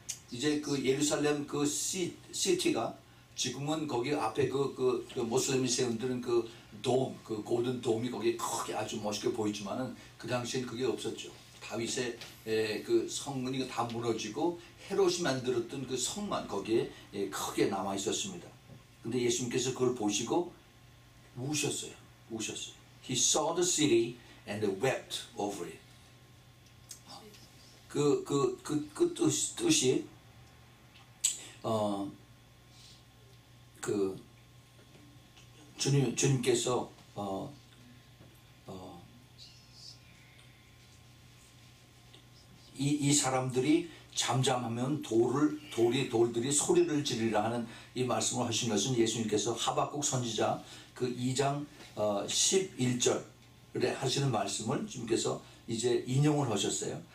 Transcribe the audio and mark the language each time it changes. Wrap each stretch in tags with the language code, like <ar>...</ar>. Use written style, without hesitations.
<ko>이제 그 예루살렘 그 시티가 지금은 거기 앞에 그 모슬렘 세운들은 그 골든 돔이 거기에 크게 아주 멋있게 보이지만은 그 당시엔 그게 없었죠. 다윗의 그 성문이 다 무너지고 헤롯이 만들었던 그 성만 거기에 크게 남아 있었습니다. 근데 예수님께서 그걸 보시고 우셨어요. 우셨어요.</ko> <en>He saw the city and wept over it.</en> <ko>그 뜻이 그 주님께서 이 사람들이 잠잠하면 돌들이 소리를 지르리라 하는 이 말씀을 하신 것은 예수님께서 하박국 선지자 그 2장 11절에 하시는 말씀을 주님께서 이제 인용을 하셨어요.</ko>